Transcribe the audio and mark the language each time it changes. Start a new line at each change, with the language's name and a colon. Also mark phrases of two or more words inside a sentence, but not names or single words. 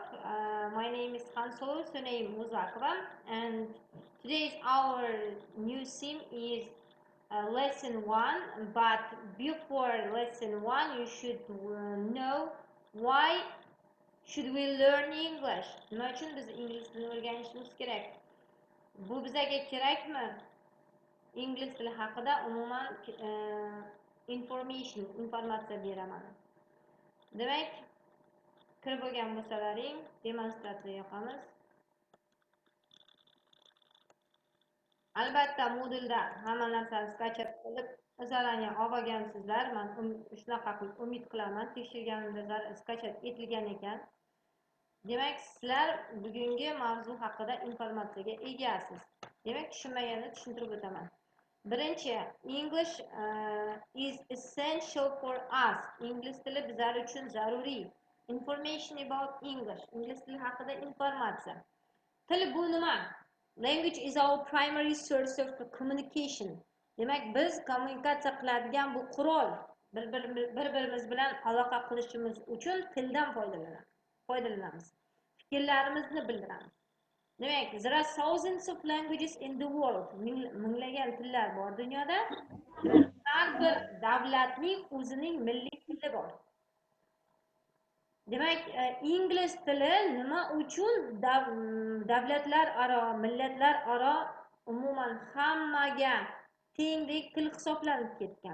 English: My name is Khansolo Sunaim Muzakova, and today's our new sim is lesson 1. But before lesson 1, you should know why should we learn English?
Uzbek: Nima uchun biz ingliz tilini o'rganishimiz kerak? Bu bizga kerakmi? Ingliz tili haqida umuman informatsiya beraman. Demak, kirib bo'lgan bo'lsalaring, demonstratsiya yoqamiz. Albatta, modulda hamma narsani skachab qilib, zadaniya olgansizlar. Men shunaqa qilib umid qilaman. Tekshirganimda skachab etilgan ekan. Demak, sizlar bugungi mavzu haqida informatsiyaga egasiz. Demak, tushunmaganni tushuntirib o'taman. Birinchi,
English: English is essential for us.
Uzbek: Ingliz tili bizlar uchun zaruriy.
English: Information about English.
Uzbek: Ingliz tili haqida informatsiya. Til bu nima?
English: Language is our primary source of communication.
Uzbek: Demak, biz kommunikatsiya qiladigan bu qurol. Bir-birimiz bilan aloqa qilishimiz uchun tildan foydalanamiz. Fikrlarimizni bildiramiz. Demak,
English: there are thousands of languages in the world.
Uzbek: Minglagan tillar bor dunyoda. Har bir davlatning o'zining milliy tili bor. Demak, ingliz tili nima uchun davlatlararo, millatlararo umuman hammaga tengdek til hisoblanib ketgan?